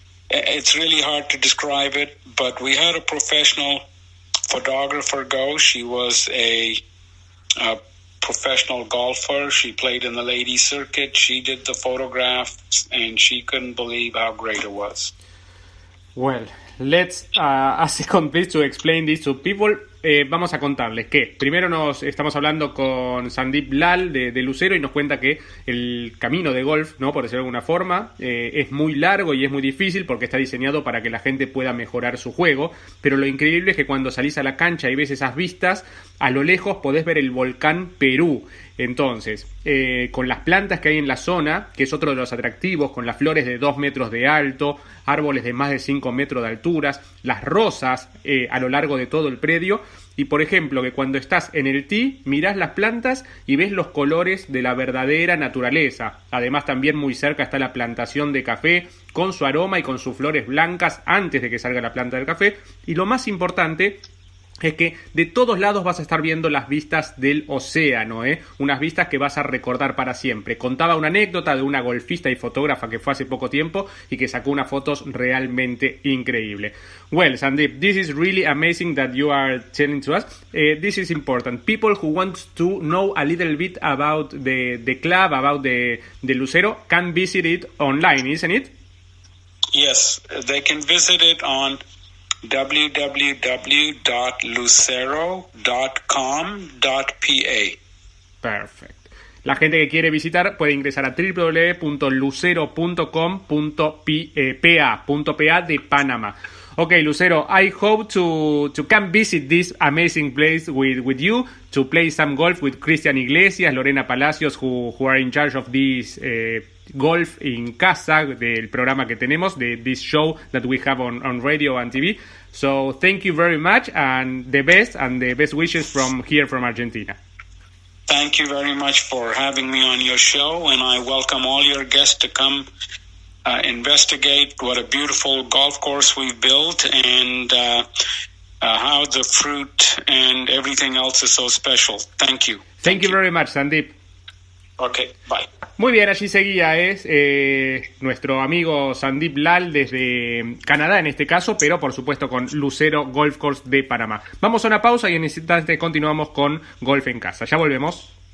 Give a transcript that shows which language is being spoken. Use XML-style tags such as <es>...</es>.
<en>It's really hard to describe it, but we had a professional photographer go. She was a professional golfer. She played in the ladies circuit. She did the photographs, and she couldn't believe how great it was. Well, let's a second, please, to explain this to people.</en> <es>vamos a contarles que primero nos estamos hablando con Sandeep Lal de Lucero y nos cuenta que el camino de golf, ¿no? Por decirlo de alguna forma, es muy largo y es muy difícil porque está diseñado para que la gente pueda mejorar su juego, pero lo increíble es que cuando salís a la cancha y ves esas vistas, a lo lejos podés ver el volcán Perú. Entonces, con las plantas que hay en la zona, que es otro de los atractivos, con las flores de 2 metros de alto, árboles de más de 5 metros de alturas, las rosas a lo largo de todo el predio, y por ejemplo que cuando estás en el tee mirás las plantas y ves los colores de la verdadera naturaleza. Además también muy cerca está la plantación de café con su aroma y con sus flores blancas antes de que salga la planta del café, y lo más importante es que de todos lados vas a estar viendo las vistas del océano, unas vistas que vas a recordar para siempre. Contaba una anécdota de una golfista y fotógrafa que fue hace poco tiempo y que sacó unas fotos realmente increíbles.</es> <en>Well, Sandeep, this is really amazing that you are telling to us. This is important. People who want to know a little bit about the club, about the Lucero, can visit it online, isn't it? Yes, they can visit it on www.lucero.com.pa. Perfect.</en> <es>La gente que quiere visitar puede ingresar a www.lucero.com.pa de Panamá.</es> <en>Okay, Lucero, I hope to come visit this amazing place with you, to play some golf with Cristian Iglesias, Lorena Palacios, who are in charge of this Golf in Casa,</en> <es>del programa que tenemos,</es> <en>this show that we have on radio and TV. So thank you very much, and the best wishes from here from Argentina. Thank you very much for having me on your show, and I welcome all your guests to come investigate what a beautiful golf course we've built and how the fruit and everything else is so special. Thank you. Thank you very much, Sandeep. Okay, bye.</en> <es>Muy bien, allí seguía nuestro amigo Sandeep Lal desde Canadá en este caso, pero por supuesto con Lucero Golf Course de Panamá. Vamos a una pausa y en este instante continuamos con Golf en Casa. Ya volvemos.</es>